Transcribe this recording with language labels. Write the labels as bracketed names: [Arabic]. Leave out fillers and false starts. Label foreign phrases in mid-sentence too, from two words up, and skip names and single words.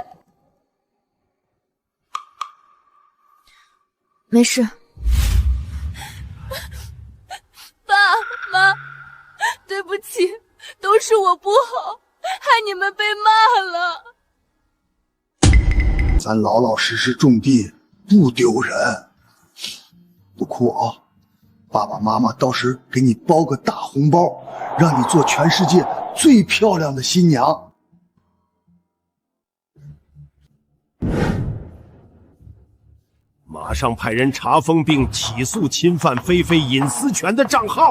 [Chinese] 沒事。爸媽，對不起，都是我不好，害你們被罵了。咱老老實實種地，不丟人。不哭啊，爸爸媽媽到時給你包個大紅包，讓你做全世界最漂亮的新娘。馬上派人查封並起訴侵犯菲菲隱私權的賬號。